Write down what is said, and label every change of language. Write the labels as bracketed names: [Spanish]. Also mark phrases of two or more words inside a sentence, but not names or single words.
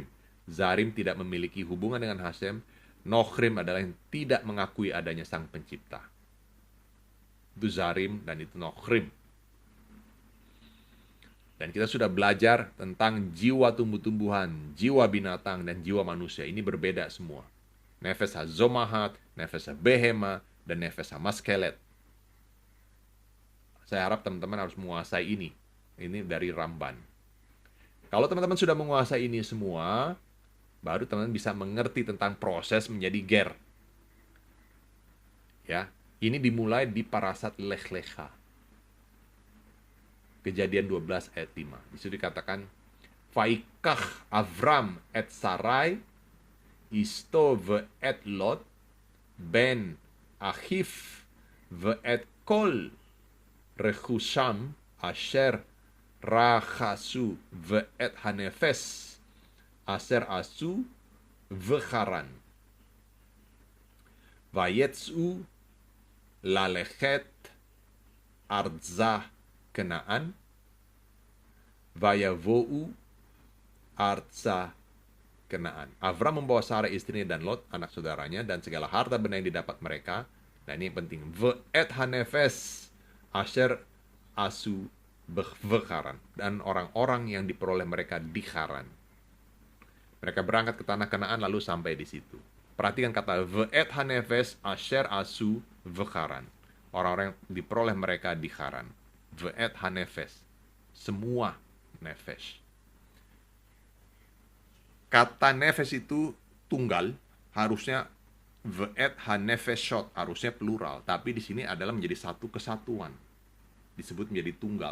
[Indonesian] Zarim tidak memiliki hubungan dengan Hashem. Nochrim adalah yang tidak mengakui adanya Sang Pencipta. Itu Zarim dan itu Nochrim. Dan kita sudah belajar tentang jiwa tumbuh-tumbuhan, jiwa binatang, dan jiwa manusia. Ini berbeda semua. [Hebrew] נפש הצומחת, נפש הבהמה, dan נפש המשכלת. [Indonesian] Saya harap teman-teman harus menguasai ini. Ini dari Ramban. Kalau teman-teman sudah menguasai ini semua, baru teman-teman bisa mengerti tentang proses menjadi ger. Ya, ini dimulai di parasat Lech Lecha. Kejadian 12 ayat 5. Di situ dikatakan, [Hebrew] ויקח אברם את שרי אשתו ואת לוט בן אחיו ואת כל רכושם אשר רכשו ואת הנפש אשר עשו בחרן. ויצאו ללכת ארצה כנען ויבאו ארצה כנען. [Indonesian] Avram membawa Sarai istrinya dan Lot, anak saudaranya, dan segala harta benda yang didapat mereka. Dan ini yang penting. [Hebrew] ואת הנפש אשר עשו בחרן. [Indonesian] Dan orang-orang yang diperoleh mereka di Haran. Mereka berangkat ke tanah Kenaan lalu sampai di situ. Perhatikan kata [Hebrew] ואת הנפש אשר עשו בחרן. [Indonesian] Orang-orang yang diperoleh mereka di Haran. [Hebrew] ואת הנפש. [Indonesian] Semua nefes. Kata nefes itu tunggal, harusnya [Hebrew] ואת הנפשות, [Indonesian] harusnya plural. Tapi di sini adalah menjadi satu kesatuan. Disebut menjadi tunggal.